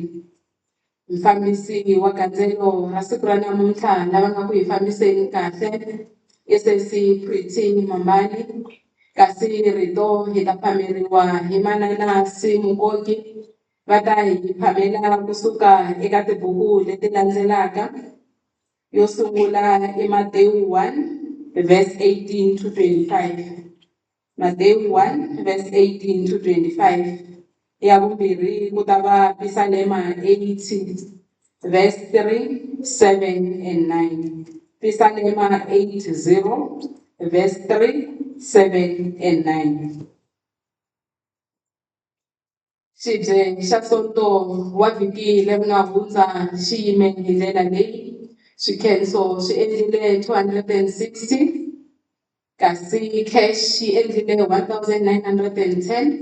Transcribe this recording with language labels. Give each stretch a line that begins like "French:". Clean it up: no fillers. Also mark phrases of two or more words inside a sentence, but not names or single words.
Tsonga: Mfambisi wa gandzelo ra siku ra namuntlha lava nga ku hi fambiseni kahle SAC Pretty Mambani, kasi rito hi ta phameriwa hi manana Simukoki va ta hi phamela kusuka eka tibuku leti landzelaka. Yo sungula i Matewu 1
English: verse 18 to 25.
Tsonga: Matewu 1
English: verse 18 to 25.
Tsonga: Ya vumbirhi ku ta va Pisalema 80
English: verse 3, 7 and 9.
Tsonga: Pisalema 80
English: verse 3, 7 and 9.
Tsonga: Xibye xa sonto wa vhiki leri nga hundza xi yime hi ndlela leyi. Swikhenso swi endlile 260 kasi cash xi endlile 1910.